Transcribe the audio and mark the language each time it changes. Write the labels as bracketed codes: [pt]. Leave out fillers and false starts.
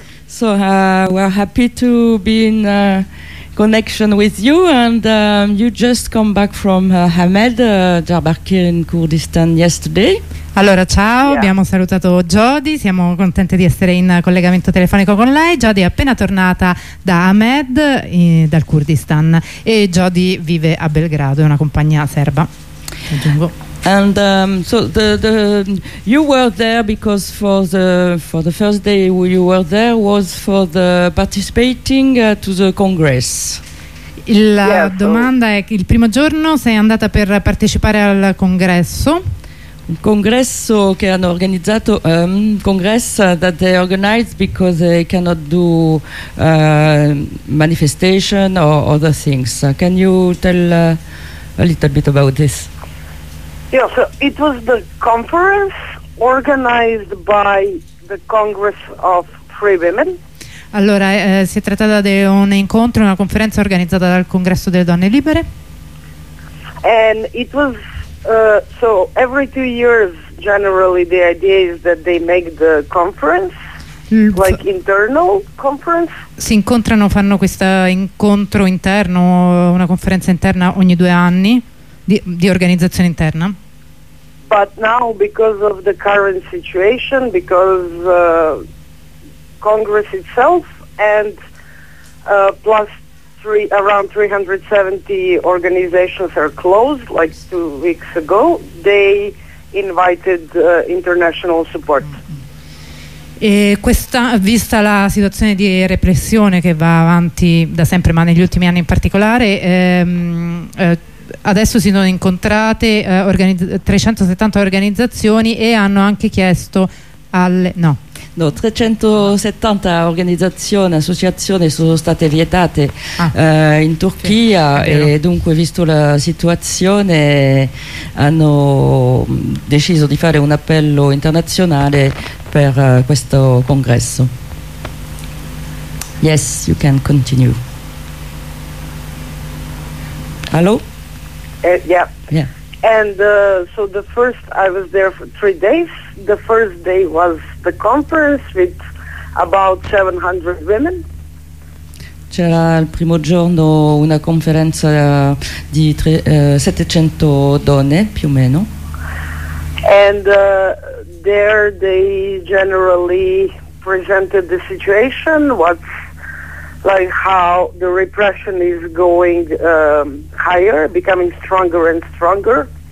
[en] So we're happy to be in connection with you, and you just come back from Hamed, Diyarbakir in Kurdistan yesterday. [it] Allora, ciao, abbiamo salutato Jody, siamo contenti di essere in collegamento telefonico con lei. Jody è appena tornata da Hamed, dal Kurdistan, e Jody vive a Belgrado, è una compagnia serba, aggiungo. [en] And so the you were there because for the first day you were there was for the participating to the congress. [it] La domanda è: il primo giorno sei andata per partecipare al congresso? Congresso che hanno organizzato, [en] congresso that they organized because they cannot do manifestation or other things. Can you tell a little bit about this? Yeah, so it was the conference organized by the Congress of Free Women. [it] Allora, si è trattata di un incontro, una conferenza organizzata dal Congresso delle Donne Libere. [en] And it was so every 2 years generally the idea is that they make the conference like internal conference. [it] Si incontrano, fanno questo incontro interno, una conferenza interna ogni 2 anni di organizzazione interna. [en] But now, because of the current situation, because Congress itself and plus around 370 organizations are closed, like 2 weeks ago, they invited international support. [it] E questa, vista la situazione di repressione che va avanti da sempre, ma negli ultimi anni in particolare, adesso si sono incontrate 370 organizzazioni e hanno anche chiesto alle... No, 370 organizzazioni, associazioni sono state vietate in Turchia, sì, e dunque, visto la situazione, hanno deciso di fare un appello internazionale per questo congresso. [en] Yes, you can continue. Hello? And so the first, I was there for 3 days. The first day was the conference with about 700 women. [it] C'era il primo giorno una conferenza di 700 donne, più o meno. [en] And there they generally presented the situation, what's like how the repression is going higher, becoming stronger and stronger.